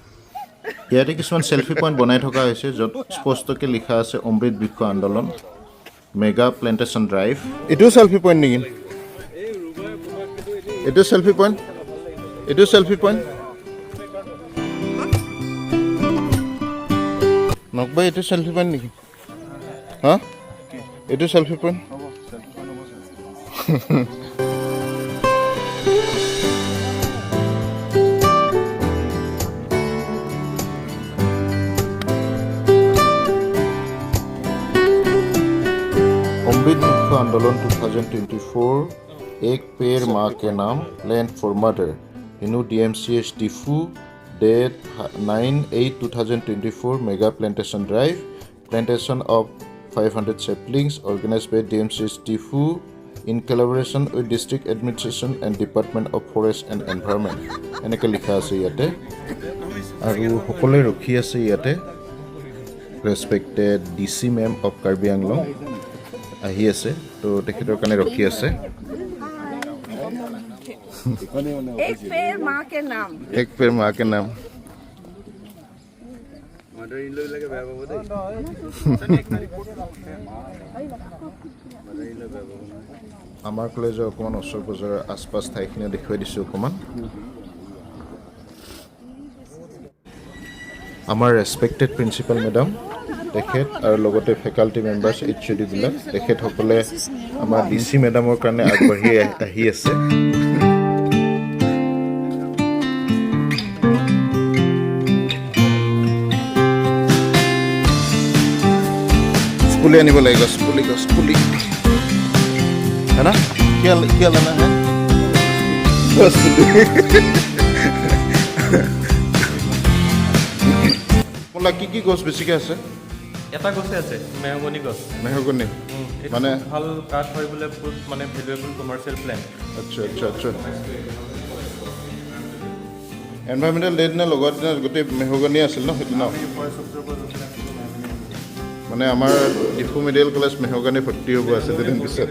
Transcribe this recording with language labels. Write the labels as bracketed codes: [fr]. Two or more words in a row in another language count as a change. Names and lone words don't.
[as] ইয়াতে কিছুমান [en] selfie point [as] বনাই থকা হৈছে য'ত স্পষ্টকৈ লিখা আছে অমৃত বৃক্ষ আন্দোলন [en] mega plantation drive [as] এইটোও [en] selfie point [as] নেকি এইটো [en] selfie point [as] নকবাই এইটো [en] selfie point [as] নেকি হা এইটো [en] selfie point [hi] अमृत बृक्ष आंदोलन 2024 एक पेड़ माँ के [en] नाम land for mother inu DMCH Diphu date 9/8/2024 mega plantation drive plantation of 500 saplings organized by DMCH डिफू in collaboration with district administration and department of forest and environment [as] এনেকৈ লিখা আছে ইয়াতে [en] আৰু সকলোৱে ৰখি আছে ইয়াতে respected DC ma'am of Karbi Anglong [as] আহি আছে তো তেখেতৰ কাৰণে ৰখি আছে [hi] एक पेड़ माँ के नाम [as] আমাৰ কলেজৰ অকণমান ওচৰ পাজৰৰ আশপাশ ঠাইখিনি দেখুৱাই দিছোঁ অকণমান আমাৰ [en] respected principal madam [as] তেখেত আৰু লগতে [en] faculty members HOD [as] বিলাক তেখেতসকলে আমাৰ DC মেডামৰ কাৰণে আগবাঢ়ি আহি আছে পুলি আনিব লাগিব গছ পুলি [hi] है ना क्या लेना है [as] গছ পুলি কি গছ বেছিকৈ আছে এটা গছে আছে মেহগনি গছ মেহগনি মানে ভাল কাঠ হয় বোলে বহুত মানে [en] valuable commercial plant [as] আচ্ছা আচ্ছা আচ্ছা [en] environmental day [as] দিনা লগৰ দিনা গোটেই মেহগনি আছিল ন সেইদিনা মানে আমাৰ ডিফু মেডিকেল কলেজ মেহগনি ভৰ্তি হ'ব আছে দুদিন পিছত